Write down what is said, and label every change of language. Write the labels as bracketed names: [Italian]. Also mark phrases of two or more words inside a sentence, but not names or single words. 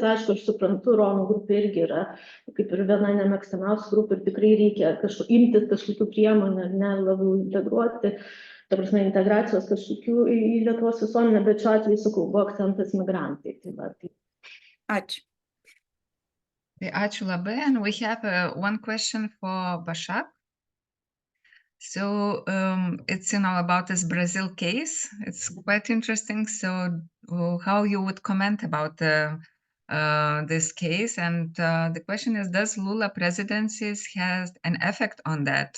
[Lithuanian] Aišku, aš suprantu, Romų grupė irgi yra kaip ir viena nemėgstamiausių grupų ir tikrai reikia imtis kažkokių priemonių, ne, labiau integruoti, ta prasme, integracijos kažkokių į Lietuvos visuomenę, bet šiuo atveju, sakau, buvo akcentas migrantai. Ačiū. Ačiū labai. [English] And we have one question for Başak. So it's, about this Brazil case. It's quite interesting. So how you would comment about this case? And the question is, does Lula presidencies has an effect on that?